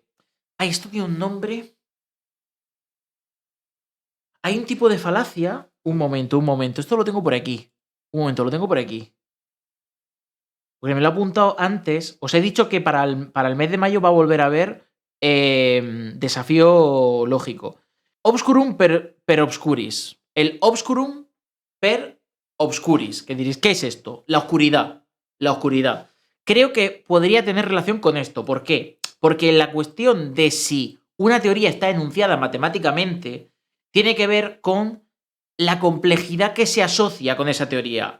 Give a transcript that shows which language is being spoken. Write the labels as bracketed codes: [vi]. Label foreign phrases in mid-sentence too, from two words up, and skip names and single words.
[es] esto tiene un nombre. Hay un tipo de falacia. Un momento. Esto lo tengo por aquí. Lo tengo por aquí. Porque me lo he apuntado antes. Os he dicho que para el mes de mayo va a volver a haber desafío lógico. [la] Obscurum per obscuris. El obscurum per obscuris. [es] Que diréis, ¿qué es esto? La oscuridad. La oscuridad. Creo que podría tener relación con esto. ¿Por qué? Porque la cuestión de si una teoría está enunciada matemáticamente tiene que ver con la complejidad que se asocia con esa teoría.